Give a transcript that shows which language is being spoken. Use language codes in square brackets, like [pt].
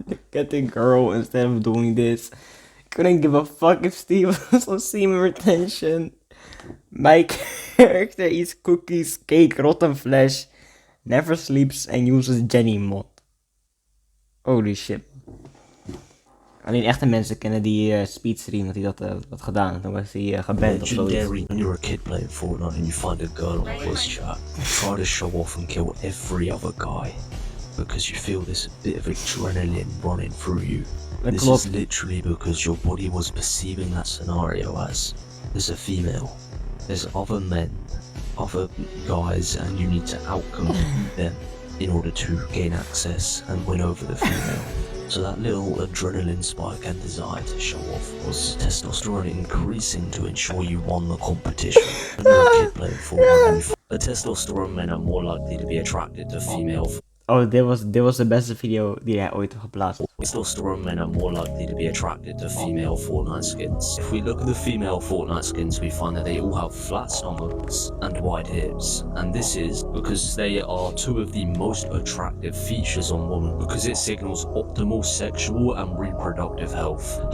[en] Get the girl instead of doing this. Couldn't give a fuck if Steve was on semen retention. My character eats cookies, cake, rotten flesh, never sleeps and uses Jenny mod. Holy shit. [nl] Alleen echte mensen kennen die speedstream dat hij dat had gedaan. Toen was hij geband of zoiets. [en] Legendary. When you're a kid playing Fortnite and you find a girl on voice chat, try to show off and kill every other guy, because you feel this bit of adrenaline running through you. This is literally because your body was perceiving that scenario as there's a female, there's other men, other guys, and you need to outcompete them in order to gain access and win over the female. So that little adrenaline spike and desire to show off was testosterone increasing to ensure you won the competition. When you're a kid playing Fortnite, the testosterone men are more likely to be attracted to female. [nl] Oh, dit was de beste video die hij ooit heeft geplaatst. [en] Testosterone men are more likely to be attracted to female Fortnite skins. If we look at the female Fortnite skins, we find that they all have flat stomachs and wide hips. And this is because they are two of the most attractive features on women, because it signals optimal sexual and reproductive health.